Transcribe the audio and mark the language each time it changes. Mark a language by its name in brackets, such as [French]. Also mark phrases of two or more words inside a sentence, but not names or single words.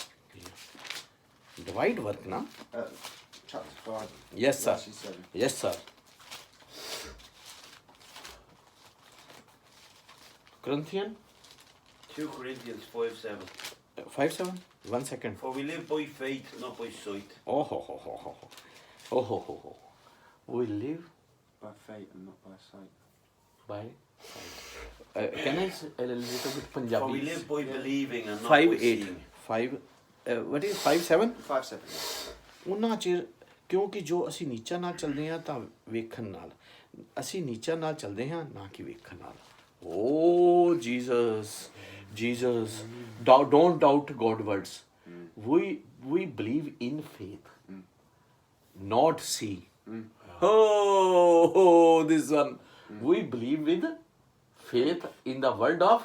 [English] Yeah. Divide work, na? Chapter 5. Yes, sir. Verses 7. Yes, sir. Corinthians 2 Corinthians 5:7. 5:7. 1 second. For we live by faith, not by sight. Oh ho ho ho ho. Oh ho ho ho. We live By faith and not by sight. by sight. Can I say a little bit Punjabi? For we live by believing and not 5 by 8. seeing. 5. What is 5 7? 5 7. [Punjabi] ਉਹਨਾਂ ਚਿਰ ਕਿਉਂਕਿ ਜੋ ਅਸੀਂ ਨੀਚਾ ਨਾਲ ਚੱਲਦੇ ਹਾਂ ਤਾਂ ਵੇਖਣ ਨਾਲ ਅਸੀਂ ਨੀਚਾ ਨਾਲ ਚੱਲਦੇ ਹਾਂ ਨਾ ਕਿ ਵੇਖਣ ਨਾਲ ਓ [English] Jesus don't doubt God words. We believe in faith, not see. This one. We believe with faith in the word of